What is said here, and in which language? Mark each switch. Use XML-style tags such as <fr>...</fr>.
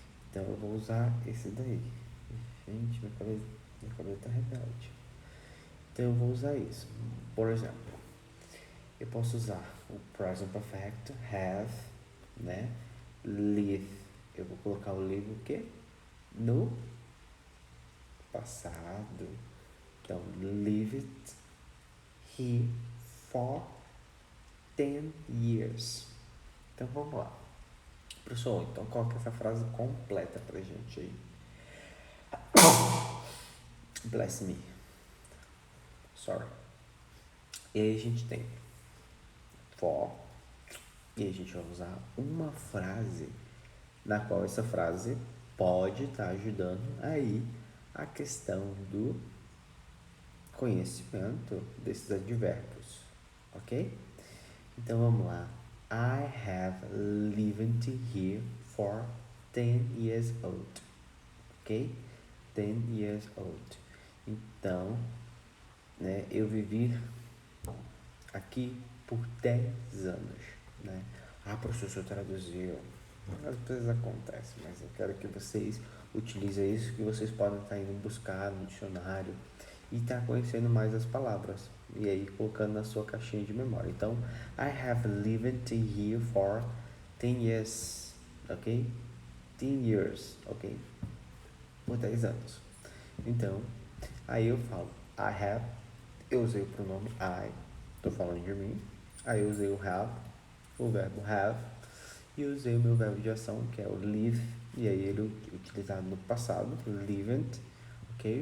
<pt>Então eu vou usar esse daí. Gente, minha cabeça tá rebelde. Então eu vou usar isso. Por exemplo, eu posso usar o present perfect, have, né? Live. Eu vou colocar o live o quê? No passado.</pt> <en>Então, lived he for 10 years.</en> <pt>Então vamos lá. Professor, então coloca essa frase completa pra gente aí.</pt> <en>Bless me. Sorry.</en> <pt>E aí a gente tem for. E aí a gente vai usar uma frase na qual essa frase pode estar ajudando aí a questão do conhecimento desses advérbios, ok? Então vamos lá.</pt> <en>I have lived here for 10 years old, ok? 10 years old.</en> <pt>Então, né, eu vivi aqui por 10 anos, né? Ah, professor, traduziu. Às vezes acontece, mas eu quero que vocês utilizem isso, que vocês podem estar indo buscar no dicionário e estar conhecendo mais as palavras. E aí colocando na sua caixinha de memória.</pt> <en>Então, I have lived here for 10 years, ok? 10 years, ok?</en> <pt>Por 10 anos. Então, aí eu falo,</pt> <en>I have,</en> <pt>eu usei o pronome I, tô falando de mim. Aí eu usei o have, o verbo have, e usei o meu verbo de ação, que é o live, e aí ele é utilizado no passado, lived, ok?</pt>